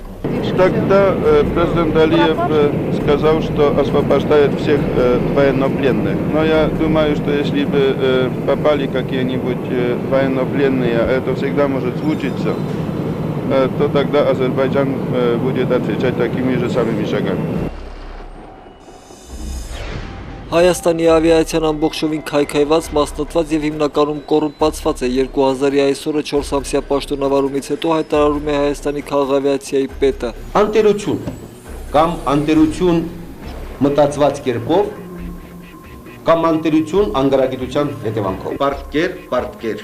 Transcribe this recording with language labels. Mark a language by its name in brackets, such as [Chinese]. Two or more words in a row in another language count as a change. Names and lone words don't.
[Russian] Тогда президент Алиев сказал, что освобождает всех военнопленных. Но я думаю, что если бы попали какие-нибудь военнопленные, а это всегда может случиться, то тогда Азербайджан будет отвечать такими же самыми шагами. [Armenian] Հայաստանի ավիացիան ամբողջովին քայքայված, մասնատված եւ հիմնականում կոռումպացված է 2000-ի այսօրը 4 ամսյա պաշտոնավարումից հետո հայտարարում է Հայաստանի քաղաքավիացիայի պետը։ Անտերություն կամ անտերություն մտածված կերպով կամ անտերություն անգարագիտության հետևանքով։ Պարտկեր։